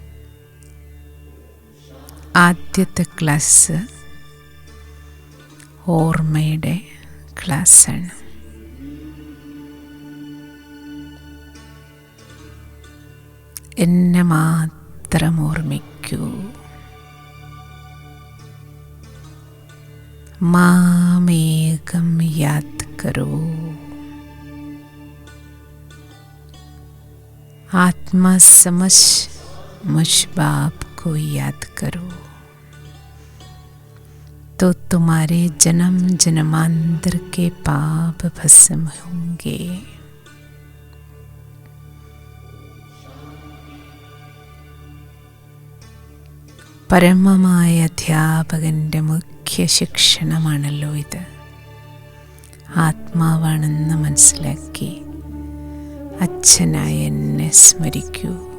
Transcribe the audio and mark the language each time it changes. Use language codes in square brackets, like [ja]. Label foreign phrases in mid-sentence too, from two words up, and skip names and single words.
[ml] ആദ്യത്തെ ക്ലാസ് ഓർമ്മയുടെ ക്ലാസ്സാണ്. എന്നെ മാത്രം ഓർമ്മിക്കൂ, മാമേകം [hi] याद करो, आत्मा समझ मुझ बाप को याद करो, तो तुम्हारे जन्म जन्मांतर के पाप भस्म होंगे. [ml] പരമമായ അധ്യാപകൻ്റെ മുഖ്യ ശിക്ഷണമാണല്ലോ ഇത്. ആത്മാവാണെന്ന് മനസ്സിലാക്കി അച്ഛനായ എന്നെ സ്മരിക്കൂ.